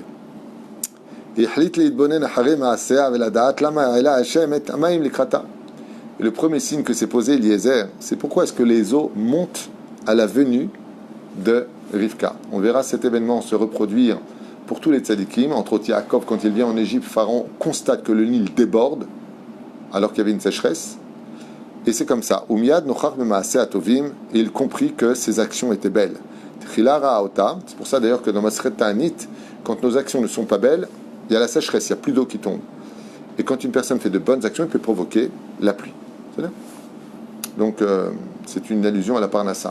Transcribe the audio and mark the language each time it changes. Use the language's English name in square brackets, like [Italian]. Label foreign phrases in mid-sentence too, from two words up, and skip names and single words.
[French] Et le premier signe que s'est posé Eliezer, c'est pourquoi est-ce que les eaux montent à la venue de Rivka. On verra cet événement se reproduire pour tous les tzadikim. Entre autres, Yaakov, quand il vient en Égypte, Pharaon constate que le Nil déborde alors qu'il y avait une sécheresse. Et c'est comme ça. [Hebrew] ומיד נוכח במעשיה הטובים, [French] et il comprit que ses actions étaient belles. [Hebrew] תחילה ראתה, [French] c'est pour ça d'ailleurs que dans [Hebrew] מסכת תענית, [French] quand nos actions ne sont pas belles, il y a la sécheresse, il n'y a plus d'eau qui tombe. Et quand une personne fait de bonnes actions, elle peut provoquer la pluie. Donc, c'est une allusion à la Parnassa.